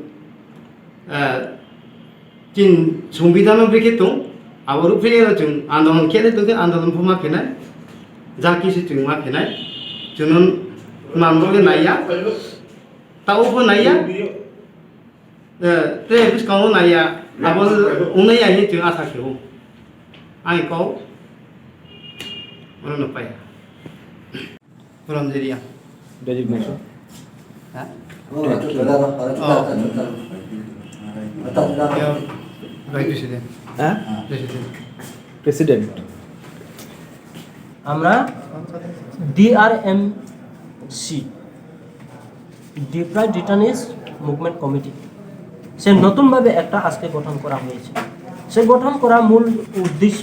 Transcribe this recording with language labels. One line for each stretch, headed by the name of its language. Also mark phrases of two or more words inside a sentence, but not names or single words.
Kok Borok: जिन संविधान ब्रेके दं आबारो फैयो जों आन्दोलन खेले दं आन्दोलन फमा फेनाय जाकिसो जों मा फेनाय जों मानबो नाया तावबो नाया ते बिस्काव नाया आबो उनै आइ जों आसा खेव आइ को मन पाया पुरमजेरिया डेजिग्नेशन हां
Bangla: প্রেসিডেন্ট আমরা DRMC ডিপ্রাইড রিটার্নিস্ট মুভমেন্ট কমিটি সে নতুনভাবে একটা আজকে গঠন করা হয়েছে সে গঠন করা মূল উদ্দেশ্য